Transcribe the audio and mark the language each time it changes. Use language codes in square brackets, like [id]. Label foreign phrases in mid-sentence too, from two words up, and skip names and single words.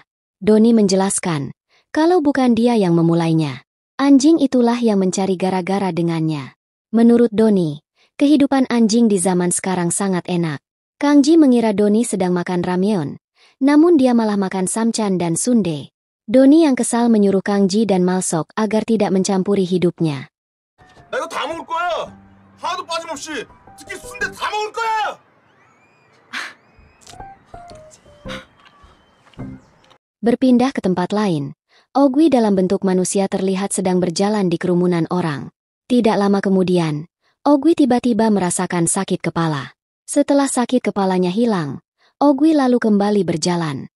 [id] Doni menjelaskan, kalau bukan dia yang memulainya, anjing itulah yang mencari gara-gara dengannya. Menurut Doni, kehidupan anjing di zaman sekarang sangat enak. Kang Ji mengira Doni sedang makan ramyeon, namun dia malah makan samchan dan sundae. Doni yang kesal menyuruh Kang Ji dan Malsok agar tidak mencampuri hidupnya. [ko] 나 이거 다 먹을 거야. 하나도 빠짐없이. 특히 순대 다 먹을 거야. [id] Berpindah ke tempat lain, Ogwi dalam bentuk manusia terlihat sedang berjalan di kerumunan orang. Tidak lama kemudian, Ogwi tiba-tiba merasakan sakit kepala. Setelah sakit kepalanya hilang, Ogwi lalu kembali berjalan.